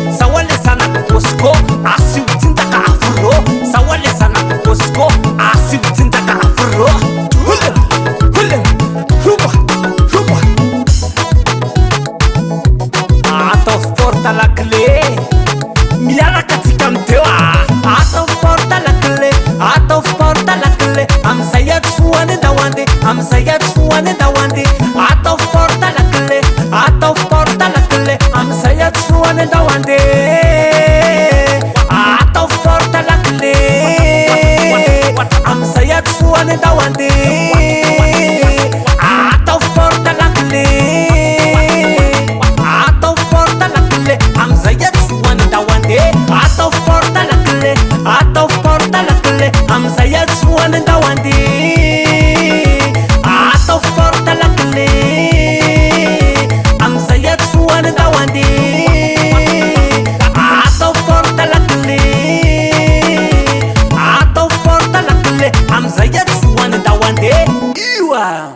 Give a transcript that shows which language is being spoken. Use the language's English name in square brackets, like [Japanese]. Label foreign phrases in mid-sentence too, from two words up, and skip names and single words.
[Malagasy] Zaho a le zanako Bosco, asio tsinjaka afro. Zaho a le zanako Bosco, asio tsinjaka afro. Hule, hule, ruba, ruba. Ataovy [French] porte lakile. [Malagasy] Miaraka tsika miteo, ah. Atao [French] forte la clé, [Malagasy] atao [French] forte la clé. [Malagasy] Amizay ato foany andao andeha, amizay ato foany andao andeha. Atao [French] forte la clé, [Malagasy] atao [French] forte la clé. [Malagasy] Amizay ato foany andao andeha. Atao [French] forte la clé. [Malagasy] Amizay ato foany andao andeha. Atao [French] forte la clé. [Malagasy] Atao [French] forte la clé. [Malagasy] Amizay ato Ho an'ny tahony dia atao [French] forte lakile, [Malagasy] atao [French] forte lakile, [Malagasy] amin'izay aho tsy ho an'ny tahony dia atao [French] forte lakile, [Malagasy] amin'izay aho tsy ho an'ny tahony dia atao [French] forte lakile, [Malagasy] atao [French] forte lakile, [Malagasy] amin'izay aho tsy ho an'ny tahony dia io a.